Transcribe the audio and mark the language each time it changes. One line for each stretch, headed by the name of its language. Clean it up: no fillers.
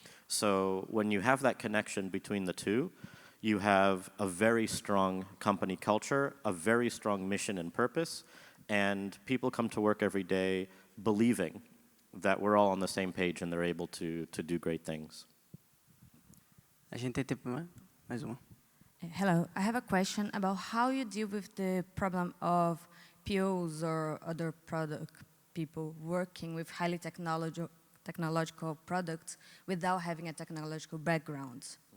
English: So when you have that connection between the two, you have a very strong company culture, a very strong mission and purpose, and people come to work every day believing that we're all on the same page and they're able to do great things.
Portuguese: A gente tem tempo mais uma.
English: Hello, I have a question about how you deal with the problem of POs or other product people working with highly technological products without having a technological background.